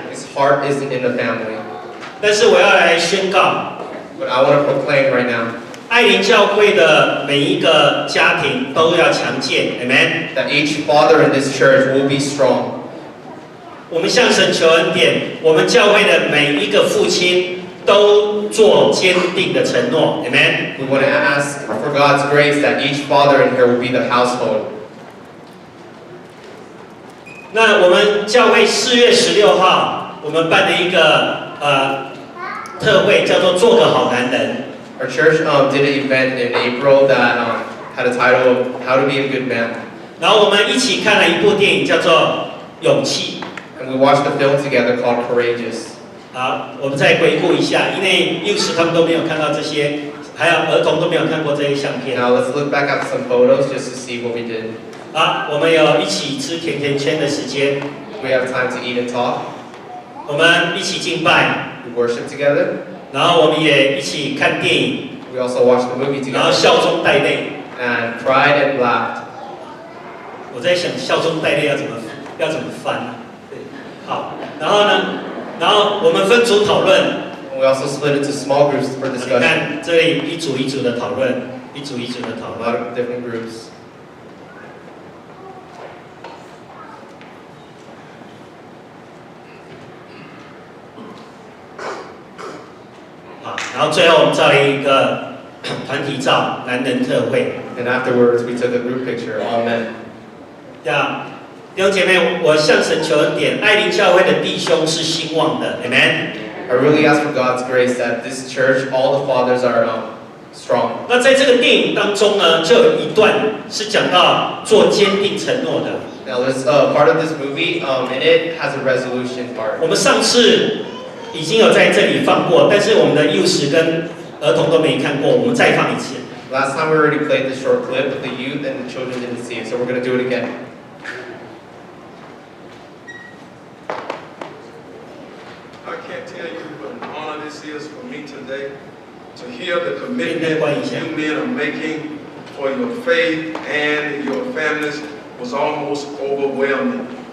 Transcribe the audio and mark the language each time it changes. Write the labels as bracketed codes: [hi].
[en] His heart isn't in the family. [zh] 但是我要来宣告， [en] But I want to proclaim right now [zh] 爱灵教会的每一个家庭都要强健 ，Amen。 [en] that each father in this church will be strong. [zh] 我们向神求恩典，我们教会的每一个父亲都做坚定的承诺 ，Amen。 [en] We want to ask for God's grace that each father in here will be the household. [zh] 那我们教会4月16号，我们办了一个特会，叫做“做个好男人”。 [en] Our church did an event in April that had a title of "How to Be a Good Man." [zh] 然后我们一起看了一部电影，叫做《勇气》。 [en] And we watched a film together called Courageous. [zh] 好，我们再回顾一下，因为幼师他们都没有看到这些，还有儿童都没有看过这些相片。 [en] Now let's look back at some photos just to see what we did. [zh] 好，我们有一起吃甜甜圈的时间， [en] We have time to eat and talk. [zh] 我们一起敬拜， [en] We worship together. [zh] 然后我们也一起看电影， [en] We also watched the movie [zh] 然后 [en] together [zh] 笑中带泪。 [en] and cried and laughed. [zh] 我在想笑中带泪要怎么翻啊？对，好，然后呢，然后我们分组讨论。 [en] And we also split into small groups for [zh] 你 [en] discussion. [zh] 看这里一组一组的讨论，一组一组的讨 [en] A lot [zh] 论。 [en] of different groups. [zh] 啊，然后最后我们照了一个团体照，男人特会。 [en] And afterwards, we took a group picture, all men. [zh] 这样，弟兄姐妹，我向神求恩典，爱灵教会的弟兄是兴旺的 ，Amen。 [en] I really ask for God's grace that this church, all the fathers are strong. [zh] 那在这个电影当中呢，就有一段是讲到做坚定承诺的。 [en] Now, there's part of this movie, and it has a resolution part. [zh] 我们上次已经有在这里放过，但是我们的幼师跟儿童都没看过，我们再放一次。 [en] Last time we already played the short clip, but the youth and the children didn't see it, so we're going to do it again. I can't tell you what an honor this is for me today to hear the commitment you men are making for your faith and your families was almost overwhelming.